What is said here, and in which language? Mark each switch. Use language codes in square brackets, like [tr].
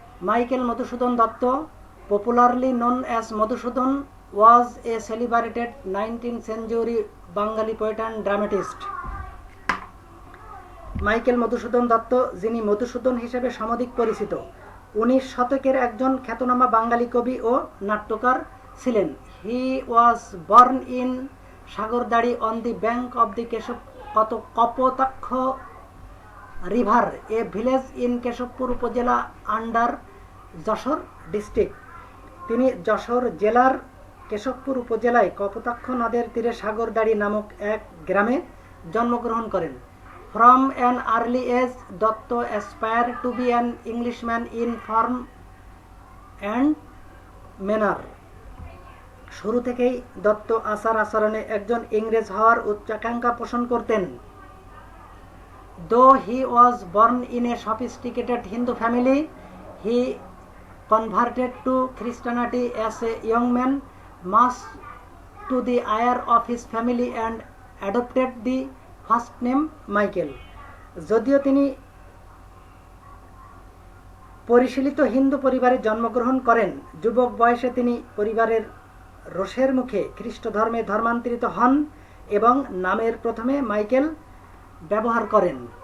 [en] Michael Madhusudan Dutt, popularly known as Madhusudan, was a celebrated 19th century Bengali poet and dramatist. [bn] Michael Madhusudan Dutta, যিনি মধুসূদন হিসেবে সমধিক পরিচিত, 19 শতকের একজন খ্যাতনামা বাঙালি কবি ও নাট্যকার ছিলেন। [en] He was born in Sagardari on the bank of the Kapotaksha river, a village in Keshabpur upazila under Jessore district. [bn] তিনি যশোর জেলার কেশবপুর উপজেলায় কপোতাক্ষ নদের তীরে সাগরদাড়ি নামক এক গ্রামে জন্মগ্রহণ করেন। [en] From an early age, Datta aspired to be an Englishman in form and manner. [bn] শুরু থেকেই দত্ত আচার আচরণে একজন ইংরেজ হওয়ার উচ্চাকাঙ্ক্ষা পোষণ করতেন। [en] Though he was born in a sophisticated Hindu family, he converted to Christianity as a young man, much to the ire of his family, and adopted the first name Michael. [bn] যদিও তিনি পরিশীলিত হিন্দু পরিবারে জন্মগ্রহণ করেন, যুবক বয়সে তিনি পরিবারের রোষের মুখে খ্রিস্ট ধর্মে ধর্মান্তরিত হন এবং নামের প্রথমে মাইকেল ব্যবহার করেন।